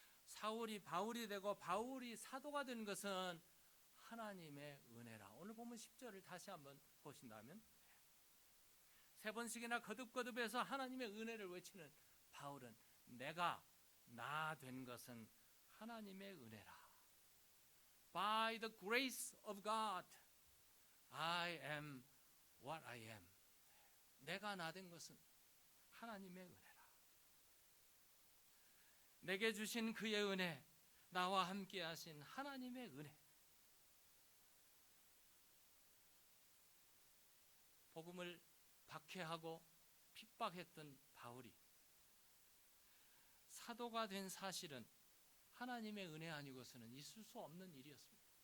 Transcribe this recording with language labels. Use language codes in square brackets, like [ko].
[ko] 사울이 바울이 되고 바울이 사도가 된 것은 하나님의 은혜라. 오늘 보면 10절을 다시 한번 보신다면 세 번씩이나 거듭거듭해서 하나님의 은혜를 외치는 바울은 내가 나 된 것은 하나님의 은혜라. [en] By the grace of God, I am what I am. [ko] 내가 나 된 것은 하나님의 은혜라. 내게 주신 그의 은혜, 나와 함께 하신 하나님의 은혜. 복음을 박해하고 핍박했던 바울이 사도가 된 사실은 하나님의 은혜 아니고서는 있을 수 없는 일이었습니다.